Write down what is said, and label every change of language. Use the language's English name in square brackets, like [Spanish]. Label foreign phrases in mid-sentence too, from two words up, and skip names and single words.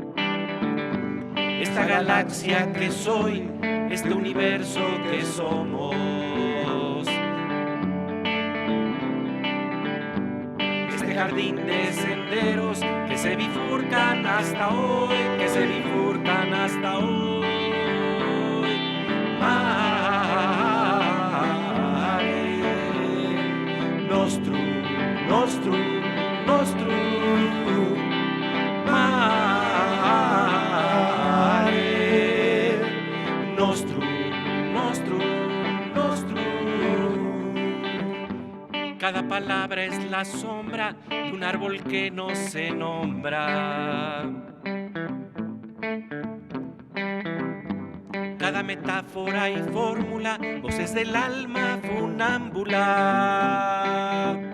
[Spanish] Esta galaxia que soy, este universo que somos. Este jardín de senderos que se bifurcan hasta hoy, que se bifurcan hasta hoy. [Latin] Nostrum, nostrum, nostrum, mare, nostrum, nostrum, nostrum. [Spanish] Cada palabra es la sombra de un árbol que no se nombra. Cada metáfora y fórmula, voces del alma funámbula.